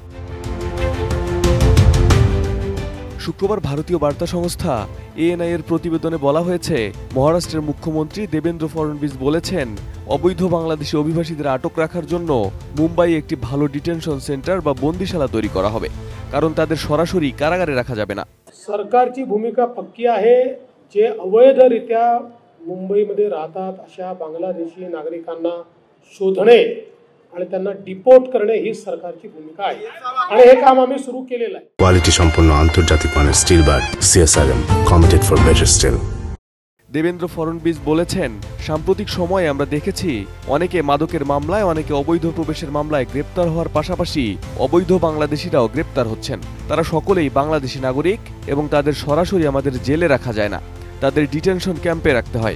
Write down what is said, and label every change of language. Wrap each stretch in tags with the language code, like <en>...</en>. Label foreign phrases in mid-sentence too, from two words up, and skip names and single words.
<bn>শুক্রবার ভারতীয় বার্তা সংস্থা ANI এর প্রতিবেদনে বলা হয়েছে, মহারাষ্ট্রের মুখ্যমন্ত্রী দেবেন্দ্র ফড়নবিস বলেছেন, অবৈধ বাংলাদেশি অভিবাসীদের আটক রাখার জন্য মুম্বাইয়ে একটি ভালো ডিটেনশন সেন্টার বা বন্দিশালা তৈরি করা হবে, কারণ তাদের সরাসরি কারাগারে রাখা যাবে না।</bn> <mr>सरकारची भूमिका पक्की आहे। जे अवैधरित्या मुंबईमध्ये राहतात अशा बांगलादेशी नागरिकांना शोधणे आणि त्यांना डिपोर्ट करणे ही सरकारची भूमिका आहे आणि हे काम आम्ही सुरू केलेलं आहे।</mr> <bn>কোয়ালিটি সম্পন্ন আন্তর্জাতিক माনের</bn> <en>steel bar</en> <bn>CSRM</bn> <en>committed for better steel.</en> <bn>দেবেন্দ্র ফড়নবিস বলেছেন, সাম্প্রতিক সময়ে আমরা দেখেছি অনেকে মাদকের মামলায়, অনেকে অবৈধ প্রবেশের মামলায় গ্রেপ্তার হওয়ার পাশাপাশি অবৈধ বাংলাদেশিরাও গ্রেপ্তার হচ্ছেন। তারা সকলেই বাংলাদেশি নাগরিক এবং তাদের সরাসরি আমাদের জেলে রাখা যায় না, তাদের ডিটেনশন ক্যাম্পে রাখতে হয়।</bn>